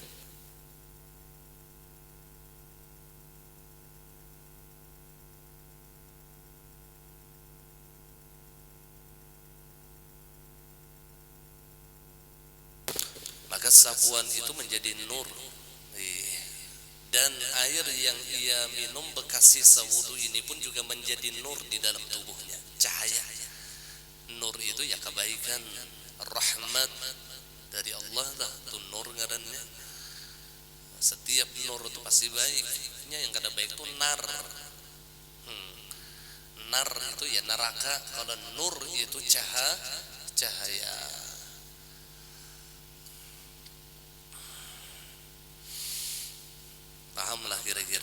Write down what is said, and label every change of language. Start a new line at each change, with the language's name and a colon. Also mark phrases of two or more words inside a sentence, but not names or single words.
Indonesian: Maka sapuan itu menjadi nur. Dan air yang ia minum bekas sisa wudu ini pun juga menjadi nur di dalam tubuhnya. Cahaya. Nur itu ya kebaikan, rahmat dari Allah lah.
Banjar: Itu nur ngarannya.
Indonesian: Setiap nur itu pasti baiknya, yang kada baik itu nar. Nar itu ya neraka. Kalau nur itu cahaya. Pahamlah kira-kira.